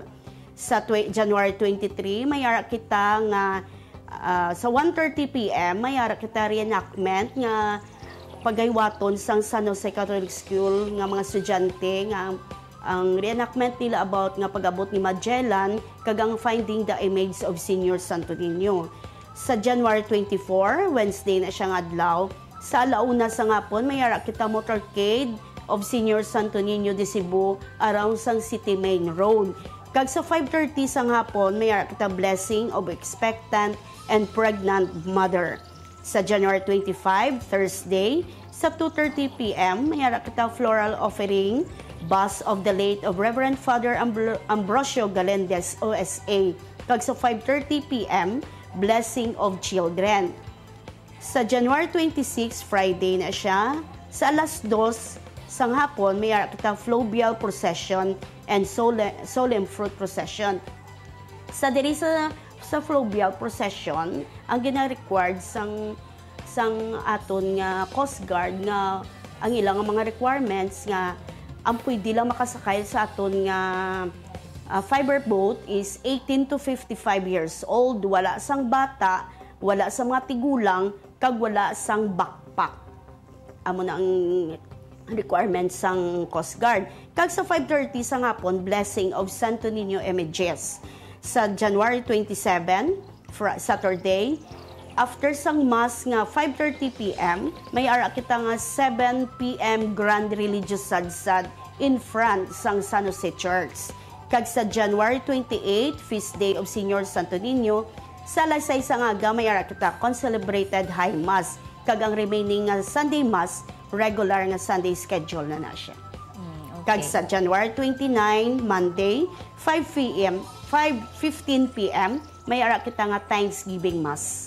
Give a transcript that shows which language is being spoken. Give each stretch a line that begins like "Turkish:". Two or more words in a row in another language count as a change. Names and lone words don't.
Hiligaynon: Sa January 23, may ara kita nga sa 1:30 p.m. may ara kita reenactment nga pagaywaton sang San Jose Catholic School nga mga estudyante nga ang reenactment nila about nga pag-abot ni Magellan kag ang
English: finding the image of
Hiligaynon: Señor Santo Niño. Sa January 24, Wednesday na siyang adlaw, sa alauna sa ngapon, may ara kita
English: motorcade of
Hiligaynon: Señor Santo Niño de Cebu around sang City Main Road. Kag sa 5:30 sang hapon, may ara kita
English: blessing of expectant and pregnant mother.
Hiligaynon: Sa January 25, Thursday, sa 2:30 p.m., may ara kita
English: floral offering, Bus of the late of
Hiligaynon: Reverend Father Ambrosio Galendez, OSA. Kag sa
English: 5:30 p.m., blessing of children.
Hiligaynon: Sa January 26, Friday na siya, sa alas 2 sang hapon, may ara kita
English: Fluvial Procession and Solemn Fruit Procession.
Hiligaynon: Sa diri sa Fluvial Procession, ang gina-required sang aton nga Coast Guard nga ang ilang mga requirements nga ang pwede lang makasakay sa aton nga
English: fiber boat
Hiligaynon: is 18
English: to 55 years old,
Hiligaynon: wala sang bata, wala sa mga tigulang, kag wala sang backpack. Amo na ang requirements sang Coast Guard. Kag sa 5:30 sa hapon,
English: blessing of
Hiligaynon: Santo Niño Images. Sa January 27, Saturday, after sang mass nga 5:30 p.m., may ara kita nga 7 p.m. Grand Religious Sadsad
English: in front
Hiligaynon: sang San Jose Church. Kag sa January 28, Feast Day of Señor Santo Niño, sa alas 6 nga aga, may ara kita
English: concelebrated High Mass.
Hiligaynon: Kag ang
English: remaining Sunday Mass
Hiligaynon: regular nga
English: Sunday schedule
Hiligaynon: na siya. Okay. Kag sa January 29, Monday, 5:15 p.m., may ara kita nga Thanksgiving Mass.